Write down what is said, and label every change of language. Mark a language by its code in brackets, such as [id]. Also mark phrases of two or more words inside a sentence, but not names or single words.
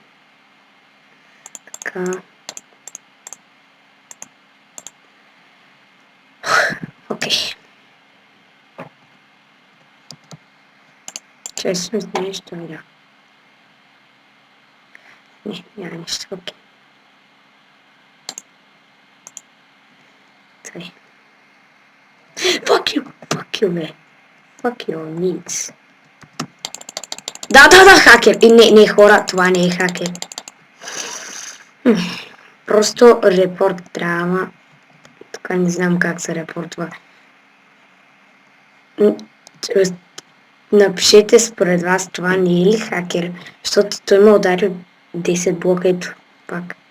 [bg] Така. Окей. Честно с нещо, да. Не, няма нищо, окей. Тъй. [en] Fuck you, бе. Fuck your needs. [bg] Да, хакер. И не, хора, това не е хакер. Просто репорт трябва. Тук не знам как се репортва. Напишете според вас това не е ли хакер, защото той ме ударил 10 блока, ето пак.